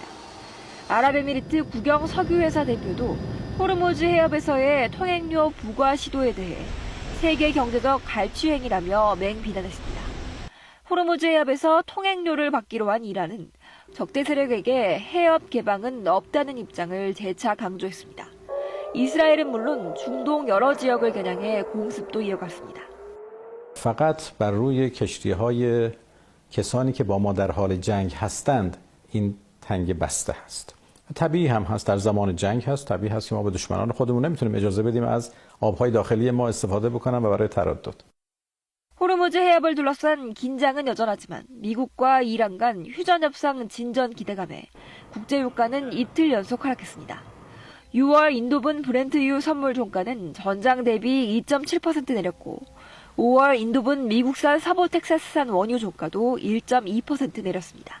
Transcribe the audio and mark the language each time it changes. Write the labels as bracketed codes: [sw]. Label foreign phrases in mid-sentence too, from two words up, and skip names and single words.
[ko] 아랍에미리트 국영 석유회사 대표도 호르무즈 해협에서의 통행료 부과 시도에 대해 세계 경제적 갈취행위라며 맹비난했습니다. 호르무즈 해협에서 통행료를 받기로 한 이란은 적대 세력에게 해협 개방은 없다는 입장을 재차 강조했습니다. 이스라엘은 물론 중동 여러 지역을 겨냥해 공습도 이어갔습니다. [fa] فقط بر روی کشتی‌های کسانی که با ما در حال جنگ هستند این تنگ بسته است. طبیعی هم هست در زمان جنگ هست، طبیعی هست که ما به دشمنان خودمون نمیتونیم اجازه بدیم از آب‌های داخلی ما استفاده بکنن و برای تردد. [ko] 호르무즈 호르무즈 해협을 둘러싼 긴장은 여전하지만 미국과 이란 간 휴전 협상 진전 기대감에 국제유가는 이틀 연속 하락했습니다. 6월 인도분 브렌트유 선물 종가는 전장 대비 2.7% 내렸고 5월 인도분 미국산 서부 텍사스산 원유 종가도 1.2% 내렸습니다.